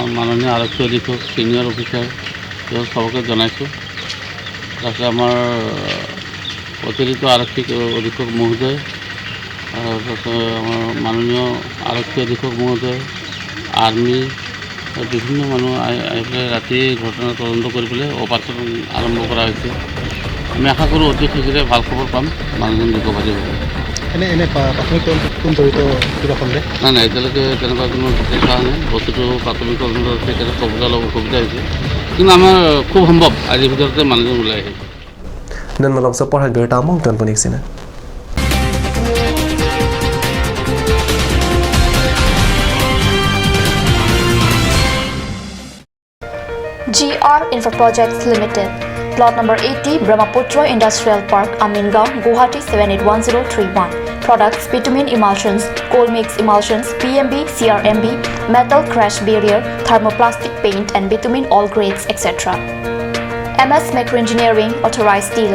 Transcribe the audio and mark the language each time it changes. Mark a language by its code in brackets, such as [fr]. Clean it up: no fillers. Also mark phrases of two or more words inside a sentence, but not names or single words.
[as] মাননীয় আৰক্ষী অধীক্ষক [en] senior officer [as] তেওঁ সবকে জনাইছোঁ তাৰপিছত আমাৰ অতিৰিক্ত আৰক্ষী অধীক্ষক মহোদয় তাৰপিছত আমাৰ মাননীয় আৰক্ষী অধীক্ষক মহোদয় আৰ্মি বিভিন্ন মানুহ আহি পেলাই ৰাতি ঘটনা তদন্ত কৰি পেলাই অপাৰেশ্যন আৰম্ভ কৰা হৈছে আমি আশা কৰোঁ অতি শীঘ্ৰে ভাল খবৰ পাম মানুহজন ৰিকভাৰী হ'ব এনে প্ৰাথমিক তদন্তত কোন জড়িত কিবা সন্দেহ নাই এতিয়ালৈকে তেনেকুৱা কোনো বিশেষ হোৱা নাই বস্তুটো প্ৰাথমিক তদন্ত সেইকাৰণে ক'বলৈ অলপ অসুবিধা হৈছে কিন্তু আমাৰ খুব সম্ভৱ আজিৰ ভিতৰতে মানুহজন ওলাই আহিব [mrg] nan malong so por hal birta mong ton ponik sina [en] GR Infra Projects Limited, plot number 80, Brahmaputra Industrial Park, Amingaon, Guwahati 781031. Products: bitumen emulsions, coal mix emulsions, PMB, CRMB, metal crash barrier, thermoplastic paint, and bitumen all grades, etc. MS Micro Engineering, authorized dealer.